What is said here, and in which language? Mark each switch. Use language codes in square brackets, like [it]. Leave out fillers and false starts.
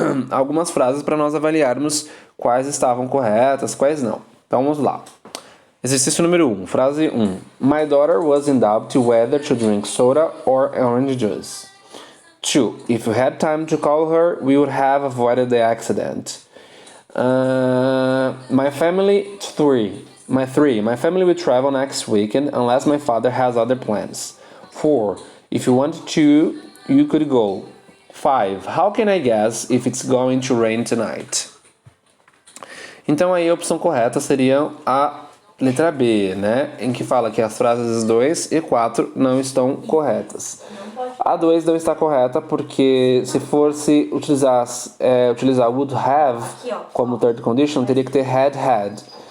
[pt] Algumas frases para nós avaliarmos quais estavam corretas, quais não. Então vamos lá. Exercício número 1, frase 1. [en] My daughter was in doubt whether to drink soda or orange juice. 2. If you had time to call her, we would have avoided the accident. My family will travel next weekend unless my father has other plans. 4. If you wanted to, you could go. 5. How can I guess if it's going to rain tonight? [pt] Então aí a opção correta seria a letra B, né? Em que fala que as frases 2 e 4 não estão corretas. A 2 não está correta porque se fosse utilizar would have como third condition, teria que ter had.